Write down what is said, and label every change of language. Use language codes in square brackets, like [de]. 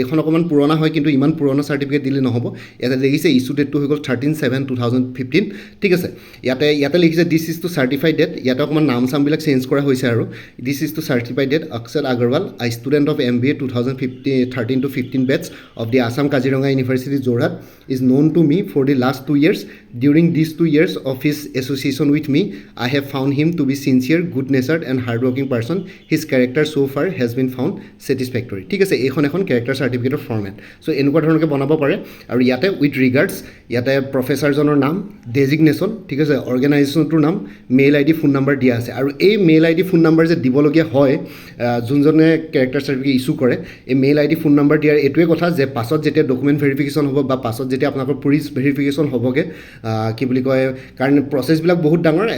[as] এইখন অকণমান পুৰণা হয়, কিন্তু ইমান পুৰণা চাৰ্টিফিকেট দিলে নহ'ব। ইয়াতে দেখিছে ইছ্যু ডেটটো হৈ গ'ল 13/7/2015, ঠিক আছে। ইয়াতে লিখিছে [en] this is to certify that, [as] ইয়াতে অকণমান নাম চামবিলাক চেঞ্জ কৰা হৈছে আৰু [en] This is to certify that Akshar Agarwal, a student of MBA 2013 to 15 batch of the Assam Kaziranga University Jorhat is known to me for the last 2 years. During these 2 years of his association with me, I have found him to be sincere, good-natured and hardworking person. His character so far has been found satisfactory, [as] ঠিক আছে। এইখন এখন character চাৰ্টিফিকেটৰ format. চ' এনেকুৱা ধৰণকৈ বনাব পাৰে। আৰু ইয়াতে with ৰিগাৰ্ডছ ইয়াতে প্ৰফেচাৰজনৰ নাম, ডেজিগনেশ্যন, ঠিক আছে, অৰ্গেনাইজেশ্যনটোৰ নাম, মেইল ID ফোন নাম্বাৰ দিয়া আছে। আৰু এই মেইল ID ফোন নাম্বাৰ যে দিবলগীয়া হয় যোনজনে কেৰেক্টাৰ চাৰ্টিফিকেট ইছ্যু কৰে, এই মেইল ID ফোন নাম্বাৰ দিয়াৰ এইটোৱে কথা যে পাছত যেতিয়া ডকুমেণ্ট ভেৰিফিকেশ্যন হ'ব বা পাছত যেতিয়া আপোনালোকৰ পুলিচ ভেৰিফিকেশ্যন হ'বগৈ, কি বুলি কয়, কাৰণ প্ৰচেছবিলাক বহুত ডাঙৰ।